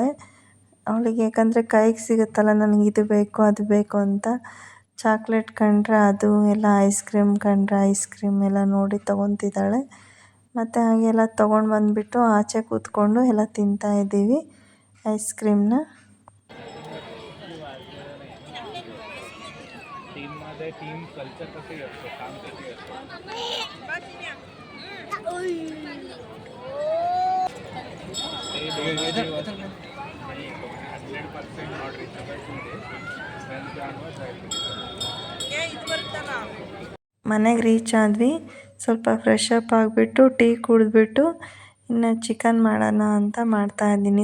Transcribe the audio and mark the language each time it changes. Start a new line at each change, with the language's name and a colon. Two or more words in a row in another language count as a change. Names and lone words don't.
Kannada: ಅವಳಿಗೆ ಯಾಕಂದರೆ ಕೈಗೆ ಸಿಗುತ್ತಲ್ಲ, ನನಗೆ ಇದು ಬೇಕು ಅದು ಬೇಕು ಅಂತ. ಚಾಕ್ಲೇಟ್ ಕಂಡ್ರೆ ಅದು ಎಲ್ಲ, ಐಸ್ ಕ್ರೀಮ್ ಕಂಡ್ರೆ ಐಸ್ ಕ್ರೀಮ್ ಎಲ್ಲ ನೋಡಿ ತೊಗೊತಿದ್ದಾಳೆ. ಮತ್ತು ಹಾಗೆಲ್ಲ ತೊಗೊಂಡು ಬಂದುಬಿಟ್ಟು ಆಚೆ ಕೂತ್ಕೊಂಡು ಎಲ್ಲ ತಿಂತಾಯಿದ್ದೀವಿ ಐಸ್ ಕ್ರೀಮ್ನ.
English: team culture
Marathi: कसं असतं, काम कधी असतं.
Kannada: ಮನೆಗೆ ರೀಚ್ ಆದ್ವಿ. ಸ್ವಲ್ಪ
English: fresh up
Kannada: ಆಗಿಬಿಟ್ಟು ಟೀ ಕುಡಿದ್ಬಿಟ್ಟು ಇನ್ನು ಚಿಕನ್ ಮಾಡೋಣ ಅಂತ ಮಾಡ್ತಾಯಿದ್ದೀನಿ.